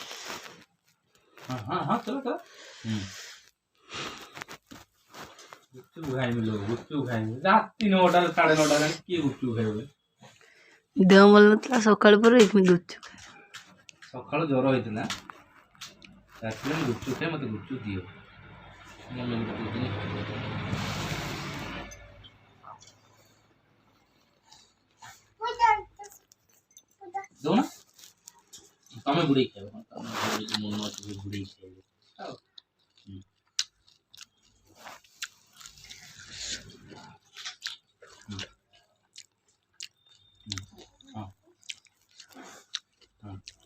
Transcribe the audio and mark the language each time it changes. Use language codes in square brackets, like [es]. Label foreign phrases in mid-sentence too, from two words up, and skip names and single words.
[hi] हाँ हाँ हाँ चलो चलो [or] ଗୁପଚୁପ ଖାଇବେ ଲୋକ ଗୁପଚୁପ ଖାଇବେ ରାତି 9ଟା 9:30 କିଏ ଗୁପଚୁପ ଖାଇବେ देह ଭଲ ନଥିଲା ସକାଳ ପରେ ଏମିତି ଗୁପଚୁପ ସକାଳ ଜ୍ୱର ହେଇଥିଲା ରାତିରେ ମୁଁ ଗୁପଚୁପ ଖାଏ ମତେ ଗୁପଚୁପ ଦିଅ ମମି ଦଉନା ତମେ ବୁଡେଇ ଖାଇବ ତମେ ମନ ଅଛି ବୁଡେଇ ଖାଇବେ ଆଉ ହଁ ହଁ